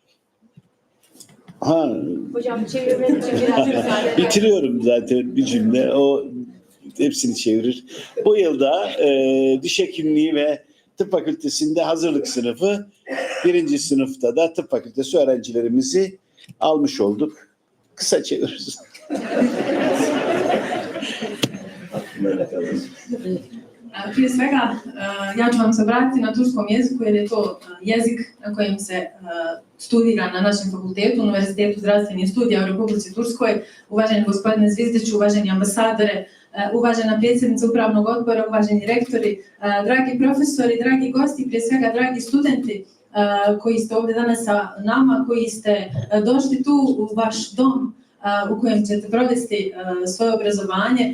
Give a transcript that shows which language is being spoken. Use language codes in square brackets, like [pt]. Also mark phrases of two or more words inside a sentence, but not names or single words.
[tr] Hocam çevirmen için biraz müsaade. bitiriyorum zaten bir cümle. O hepsini çevirir. Bu yılda diş hekimliği ve tıp fakültesinde hazırlık sınıfı, 1. sınıfta da tıp fakültesi öğrencilerimizi almış olduk. Kısa çeviririz. [bs] Prije svega, ja ću vam se vratiti na turskom jeziku jer je to jezik na kojem se studira na našem fakultetu, Univerzitetu zdravstvenih studija u Republici Turskoj. Uvaženi gospodine Zvizdiću, uvaženi ambasadore, uvažena predsjednica upravnog odbora, uvaženi rektori, dragi profesori, dragi gosti, prije svega dragi studenti koji ste ovdje danas sa nama, koji ste došli tu u vaš dom u kojem ćete provesti svoje obrazovanje.